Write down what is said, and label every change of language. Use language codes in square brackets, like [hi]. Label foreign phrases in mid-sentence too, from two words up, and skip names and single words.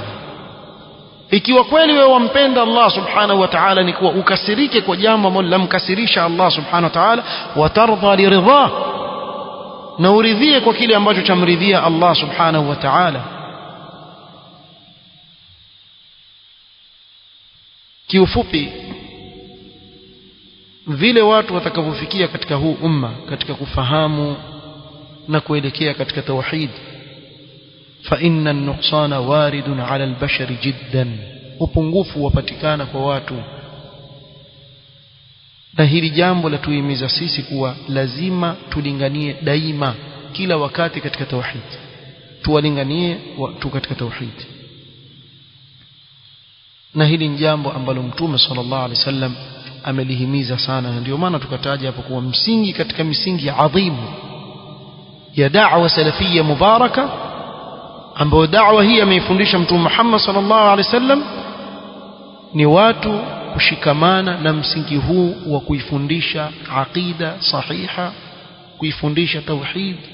[sw] Ikiwa kweli wewe wampenda Allah [ar] سبحانه وتعالى, [sw] ni kuwa ukasirike kwa jambo ambalo lamkasirisha Allah subhanahu wa ta'ala, [ar] وترضى لرضا, [sw] na uridhie kwa kile ambacho chamridhia Allah [ar] سبحانه وتعالى. [sw] Kiufupi, vile watu watakavyofikia katika huu umma katika kufahamu na kuelekea katika tauhid, [ar] فإن النقصان وارد على البشر جدا, [sw] upungufu wapatikana kwa watu. Na hili jambo la tuimiza sisi kuwa lazima tulinganie daima kila wakati katika tauhid, tuwalinganie watu katika tauhid. Na hili ni jambo ambalo Mtume [ar] صلى الله عليه وسلم [sw] amelihimiza sana, na ndio maana tukataja hapo kuwa msingi katika misingi adhimu ya [ar] دعوة سلفية مباركة [sw] ambayo da'wa hii ameifundisha Mtume Muhammad [ar] صلى الله عليه وسلم [sw] ni watu kushikamana na msingi huu wa kuifundisha [ar] عقيدة صحيحة, [sw] kuifundisha tauhid.